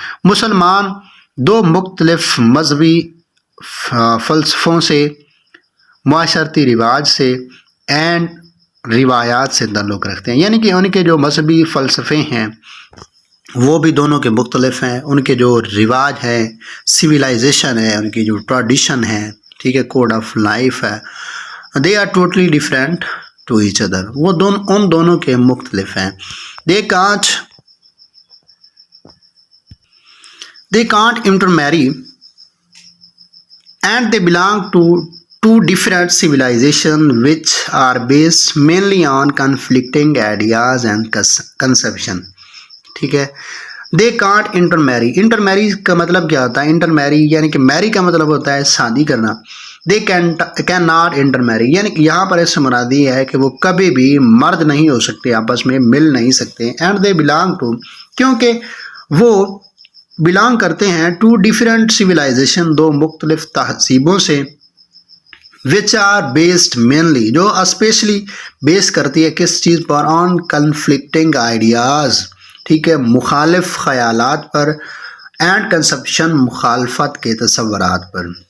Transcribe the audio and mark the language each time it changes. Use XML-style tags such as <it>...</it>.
<ur>مسلمان دو مختلف مذہبی فلسفوں سے، معاشرتی رواج سے اینڈ روایات سے تعلق رکھتے ہیں، یعنی کہ ان کے جو مذہبی فلسفے ہیں وہ بھی دونوں کے مختلف ہیں، ان کے جو رواج ہے، سویلائزیشن ہے، ان کی جو ٹریڈیشن ہے، ٹھیک ہے، کوڈ آف لائف ہے،</ur> <en>they are totally different to each other,</en> <ur>وہ ان دونوں کے مختلف ہیں.</ur> <en>They can't intermarry and they belong to two different civilizations which are based mainly on conflicting ideas and conception.</en> <ur>ٹھیک ہے،</ur> <en>they can't intermarry.</en> <ur>intermarry کا مطلب کیا ہوتا ہے، intermarry یعنی کہ marry کا مطلب ہوتا ہے شادی کرنا.</ur> <en>they cannot intermarry</en> <ur>یعنی کہ یہاں پر اس سے مراد یہ ہے کہ وہ کبھی بھی مرد نہیں ہو سکتے، آپس میں مل نہیں سکتے.</ur> <en>and they belong to،</en> <ur>کیونکہ وہ belong کرتے ہیں</ur> <en>to different civilization،</en> <ur>دو مختلف تہذیبوں سے،</ur> <en>which are based mainly،</en> <ur>جو اسپیشلی بیس کرتی ہے کس چیز پر،</ur> <en>on conflicting ideas،</en> <ur>ٹھیک ہے، مخالف خیالات پر،</ur> <en>and conception،</en> <ur>مخالفت کے تصورات پر.</ur>